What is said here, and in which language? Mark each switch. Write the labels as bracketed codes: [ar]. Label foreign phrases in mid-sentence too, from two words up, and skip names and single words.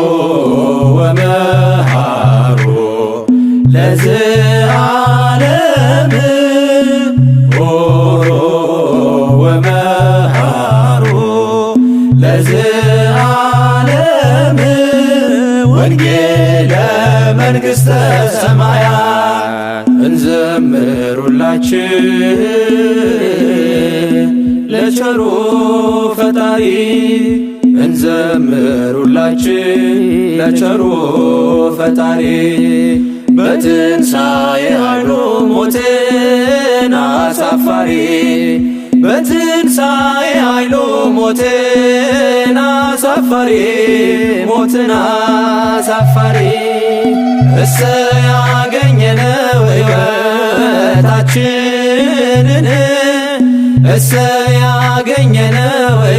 [gez] ወመሃሮ ለዘዓለም ሆሮ ወመሃሮ ለዘዓለም ወንጌለ መንግሥተ ሰማያት እንዘምሩላችን [am] ለቸሩ ፈጣሪ እንዘምሩላችን ለቸሩ ፈጣሪ በትንሣኤ ኃይሉ ሞትን አሳፋሪ በትንሣኤ ኃይሉ ሞትን አሳፋሪ ሞትን አሳፋሪ እሰይ ያገኘነው ሕይወታችንን እሰይ ያገኘነው